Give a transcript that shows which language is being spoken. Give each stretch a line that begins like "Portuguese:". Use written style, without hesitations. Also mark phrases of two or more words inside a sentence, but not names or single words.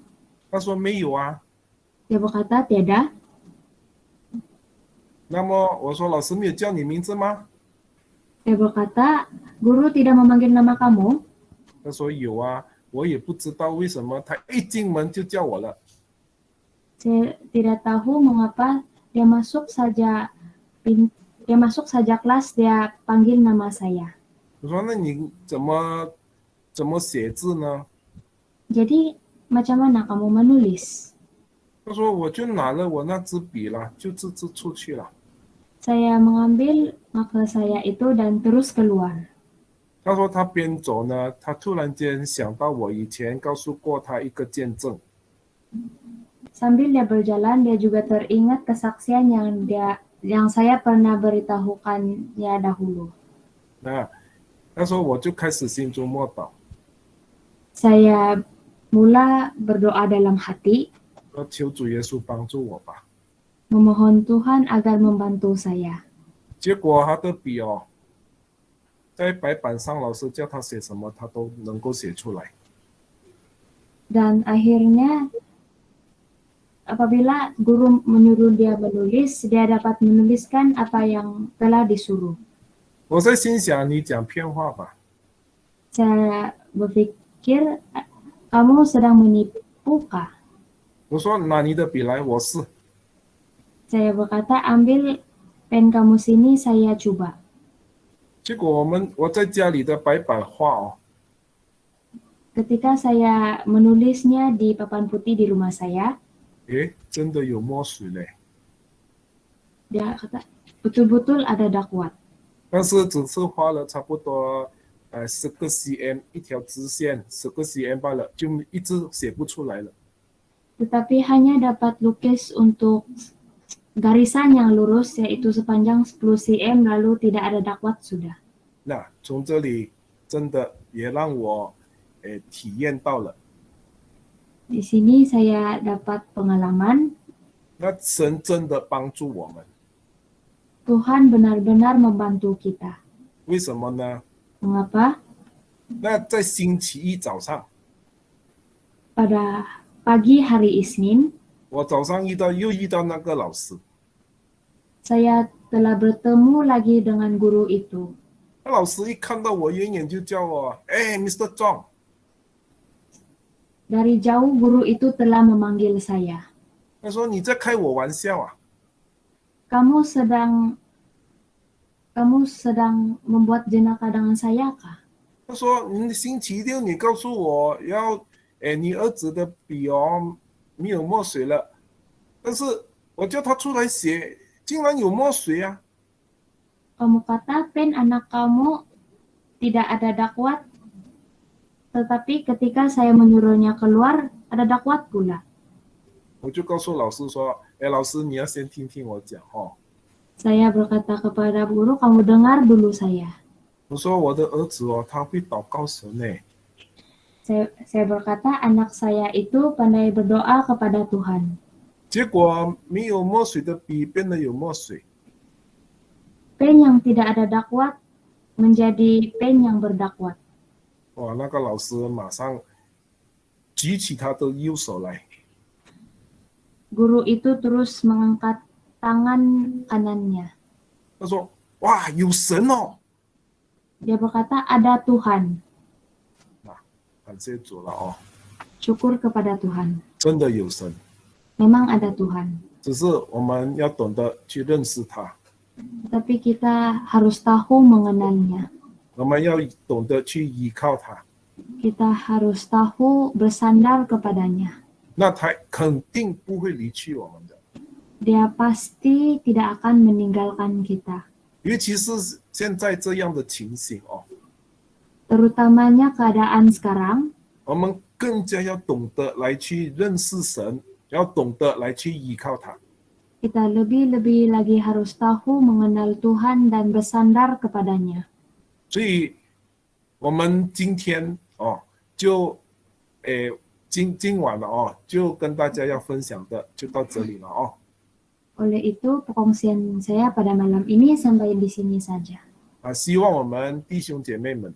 Chinese: 他说没有啊。
Malay: Dia berkata, tiada.
Chinese: 那么我说老师没有叫你名字吗？
Malay: Saya berkata, guru tidak memanggil nama kamu?
Chinese: 他说有啊，我也不知道为什么他一进门就叫我了。
Malay: Saya tidak tahu mengapa dia masuk saja kelas, dia panggil nama saya.
Chinese: 我说那你怎么写字呢？
Malay: Jadi macam mana kamu menulis?
Chinese: 他说我就拿了我那支笔了，就自出去了。
Malay: Saya mengambil marker saya itu dan terus keluar.
Chinese: 他说他边走呢，他突然间想到我以前告诉过他一个见证。
Malay: Sambil dia berjalan, dia juga teringat kesaksian yang saya pernah beritahukannya dahulu.
Chinese: 他说我就开始心中默祷，
Malay: Saya mula berdoa dalam hati,
Chinese: 说求主耶稣帮助我吧。
Malay: memohon Tuhan agar membantu saya.
Chinese: 结果他的笔在白板上老师叫他写什么，他都能够写出来。
Malay: Dan akhirnya apabila guru menyuruh dia menulis, dia dapat menuliskan apa yang telah disuruh.
Chinese: 我在心想，你讲骗话吧，
Malay: Saya berpikir, kamu sedang menipukah?
Chinese: 我说拿你的笔来，我试。
Malay: Saya berkata, ambil pen kamu sini, saya coba.
Chinese: 结果我在家里的白板画哦，
Malay: Ketika saya menulisnya di papan putih di rumah saya,
Chinese: 诶，真的有墨水嘞，
Malay: dia kata, betul-betul ada dakwat.
Chinese: 但是只是画了差不多10个 cm 一条直线，10个 cm 罢了，就一直写不出来了。
Malay: Tetapi hanya dapat lukis untuk garisan yang lurus, yaitu sepanjang 10 cm, lalu tidak ada dakwat sudah.
Chinese: 那从这里真的也让我体验到了，
Malay: Di sini saya dapat pengalaman
Chinese: 那神真的帮助我们，
Malay: Tuhan benar-benar membantu kita.
Chinese: 为什么呢？
Malay: Mengapa?
Chinese: 那在星期一早上，
Malay: Pada pagi hari Isnin,
Chinese: 我早上又遇到那个老师，
Malay: saya telah bertemu lagi dengan guru itu.
Chinese: 那老师一看到我，远远就叫我，哎，Mr. John。
Malay: Dari jauh guru itu telah memanggil saya.
Chinese: 他说你在开我玩笑啊？
Malay: Kamu sedang membuat jenaka dengan saya kah?
Chinese: 他说你星期六你告诉我要，你儿子的笔哦没有墨水了，但是我叫他出来写，竟然有墨水啊！
Malay: Kamu kata pen anak kamu tidak ada dakwat, tetapi ketika saya menyuruhnya keluar, ada dakwat pula.
Chinese: 我就告诉老师说，老师你要先听听我讲哦。
Malay: Saya berkata kepada guru, kamu dengar dulu saya.
Chinese: 我说我的儿子哦，他会祷告神呢。
Malay: Saya berkata anak saya itu pandai berdoa kepada Tuhan.
Chinese: 结果没有墨水的笔变得有墨水，
Malay: Pen yang tidak ada dakwat menjadi pen yang berdakwat.
Chinese: 哇，那个老师马上举起他的右手来，
Malay: Guru itu terus mengangkat tangan kanannya.
Chinese: 他说：“哇，有神哦！”
Malay: Dia berkata, ada Tuhan.
Chinese: 感谢主了哦，
Malay: Syukur kepada Tuhan.
Chinese: 真的有神，
Malay: Memang ada Tuhan.
Chinese: 只是我们要懂得去认识他，
Malay: Tapi kita harus tahu mengenalnya.
Chinese: 我们要懂得去依靠他，
Malay: Kita harus tahu bersandar kepadanya.
Chinese: 那他肯定不会离去我们的。
Malay: Dia pasti tidak akan meninggalkan kita.
Chinese: 尤其是现在这样的情形哦，
Malay: Terutamanya keadaan sekarang,
Chinese: 我们更加要懂得来去认识神，要懂得来去依靠他。
Malay: kita lebih-lebih lagi harus tahu mengenal Tuhan dan bersandar kepadanya.
Chinese: 所以，我们今天哦，就今晚了哦，就跟大家要分享的就到这里了哦。
Malay: Oleh itu, perkongsian saya pada malam ini sampai di sini saja.
Chinese: 希望我们弟兄姐妹们，